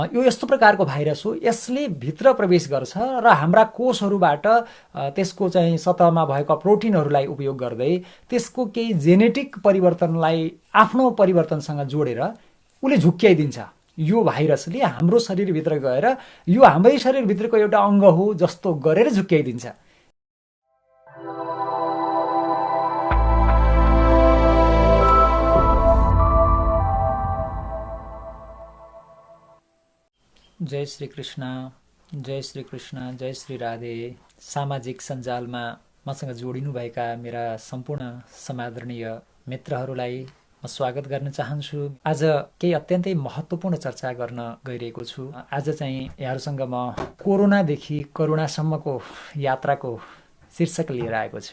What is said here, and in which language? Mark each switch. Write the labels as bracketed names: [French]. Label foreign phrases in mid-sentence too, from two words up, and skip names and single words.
[Nepali] यो यस्तो प्रकारको भाइरस हो, यसले भित्र प्रवेश गर्छ र हाम्रा कोषहरूबाट त्यसको चाहिँ सतहमा भएको प्रोटिनहरूलाई उपयोग गर्दै त्यसको केही जेनेटिक परिवर्तनलाई आफ्नो परिवर्तनसँग जोडेर उसले झुक्क्याइदिन्छ। यो भाइरसले हाम्रो शरीरभित्र गएर यो हाम्रै शरीरभित्रको एउटा अङ्ग हो जस्तो गरेर झुक्क्याइदिन्छ। जय श्री कृष्ण, जय श्री कृष्ण, जय श्री राधे। सामाजिक सञ्जालमा मसँग जोडिनुभएका मेरा सम्पूर्ण समादरणीय मित्रहरूलाई म स्वागत गर्न चाहन्छु। आज केही अत्यन्तै महत्त्वपूर्ण चर्चा गर्न गइरहेको छु। आज चाहिँ यहाँहरूसँग म कोरोनादेखि करुणासम्मको यात्राको शीर्षक लिएर आएको छु।